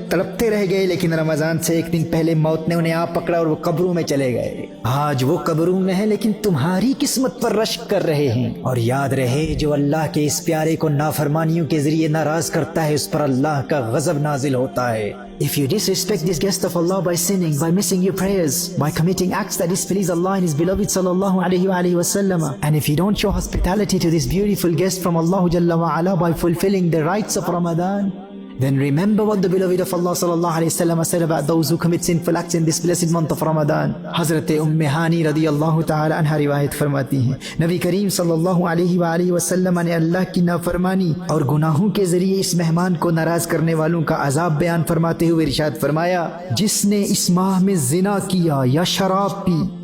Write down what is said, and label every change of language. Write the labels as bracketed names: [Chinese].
[Urdu] تڑپتے رہ گئے، لیکن رمضان سے 1 دن پہلے موت نے انہیں آ پکڑا اور وہ قبروں میں چلے گئے۔ آج وہ قبروں میں ہے لیکن تمہاری قسمت پر رشک کر رہے ہیں۔ اور یاد رہے، جو اللہ کے اس پیارے کو نافرمانیوں کے ذریعے ناراض کرتا ہے اس پر اللہ کا غضب نازل ہوتا ہے۔ [English] If you disrespect this guest of Allah by sinning, by missing your prayers, by committing acts that displease Allah and His beloved sallallahu alayhi wa sallam, and if you don't show hospitality to this beautiful guest from Allah Jalla wa Ala by fulfilling the rites of Ramadan, then remember what the beloved of Allah sallallahu alayhi wa sallam said about those who commit sinful acts in this blessed month of Ramadan. [Urdu] Hazrat Hani radiyallahu ta'ala anha riwayat فرماتی ہیں نبی کریم صلی اللہ علیہ وسلم نے اللہ کی نافرمانی اور گناہوں کے ذریعے اس مہمان کو ناراض کرنے والوں کا عذاب بیان فرماتے ہوئے ارشاد فرمایا، جس نے اس ماہ میں زنا کیا یا شراب پی